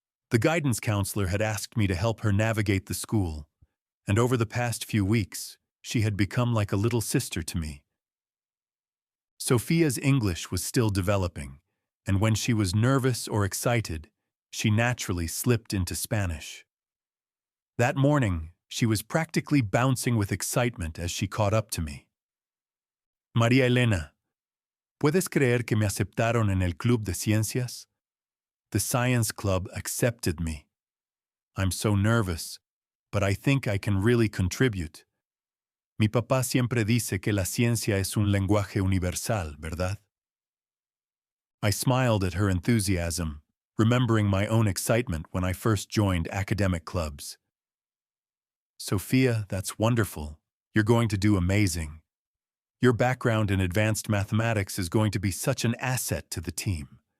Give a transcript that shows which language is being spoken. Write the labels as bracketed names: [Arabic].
[English] The guidance counselor had asked me to help her navigate the school, and over the past few weeks, she had become like a little sister to me. Sophia's English was still developing, and when she was nervous or excited, she naturally slipped into Spanish. That morning, she was practically bouncing with excitement as she caught up to me. [Spanish] María Elena, ¿puedes creer que me aceptaron en el Club de Ciencias? [English] The science club accepted me. I'm so nervous, but I think I can really contribute. [Spanish] Mi papá siempre dice que la ciencia es un lenguaje universal, ¿verdad? [English] I smiled at her enthusiasm, remembering my own excitement when I first joined academic clubs. Sophia, that's wonderful. You're going to do amazing. Your background in advanced mathematics is going to be such an asset to the team.